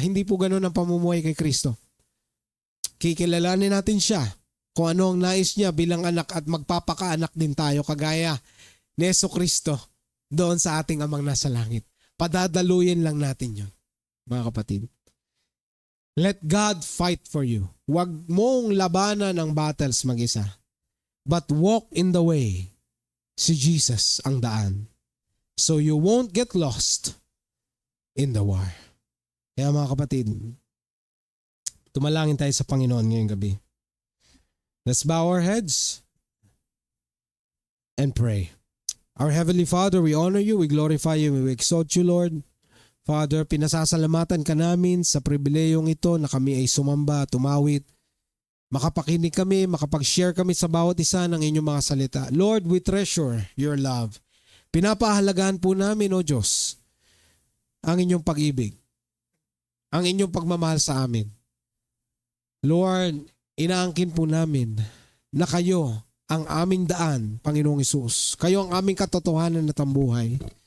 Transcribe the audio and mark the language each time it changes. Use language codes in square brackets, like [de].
[tl] Hindi po ganoon ang pamumuhay kay Kristo. Kikilalanin natin siya kung ano ang nais niya bilang anak at magpapakaanak din tayo kagaya ni Jesucristo doon sa ating amang nasa langit. Padadaluyin lang natin yun, mga kapatid. [en] Let God fight for you. [tl] Huwag mong labanan ang battles mag-isa. [en] But walk in the way. [tl] Si Jesus ang daan. [en] So you won't get lost in the war. [tl] Kaya mga kapatid, tumalangin tayo sa Panginoon ngayong gabi. [en] Let's bow our heads and pray. Our Heavenly Father, we honor you, we glorify you, we exalt you, Lord. [tl] Father, pinasasalamatan ka namin sa pribilehong ito na kami ay sumamba, tumawit, makapakinig kami, makapag-share kami sa bawat isa ng inyong mga salita. [en] Lord, we treasure your love. [tl] Pinapahalagahan po namin, O Diyos, ang inyong pag-ibig, ang inyong pagmamahal sa amin. Lord, inaangkin po namin na kayo ang aming daan, Panginoong Hesus. Kayo ang aming katotohanan na tambuhay.